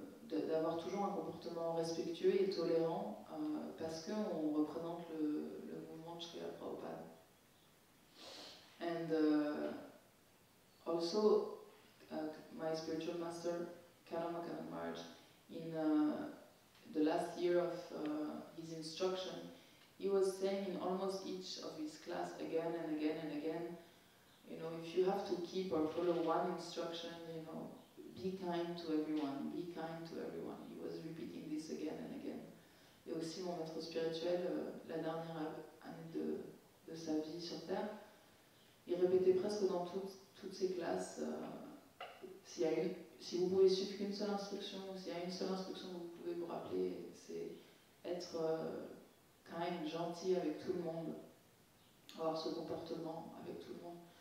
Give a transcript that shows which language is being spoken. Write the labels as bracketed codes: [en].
[fr] D'avoir toujours un comportement respectueux et tolérant parce qu'on représente le mouvement de Srila Prabhupada. [en] And also my spiritual master Karamakanand Maharaj, in the last year of his instruction, he was saying in almost each of his class again and again and again, if you have to keep or follow one instruction, be kind to everyone, be kind to everyone. He was repeating this again and again. [fr] Et aussi mon maître spirituel, la dernière année de sa vie sur Terre, il répétait presque dans toutes ses classes, si vous pouvez suivre qu'une seule instruction, s'il y a une seule instruction que vous pouvez vous rappeler, c'est être kind, gentil avec tout le monde, avoir ce comportement avec tout le monde.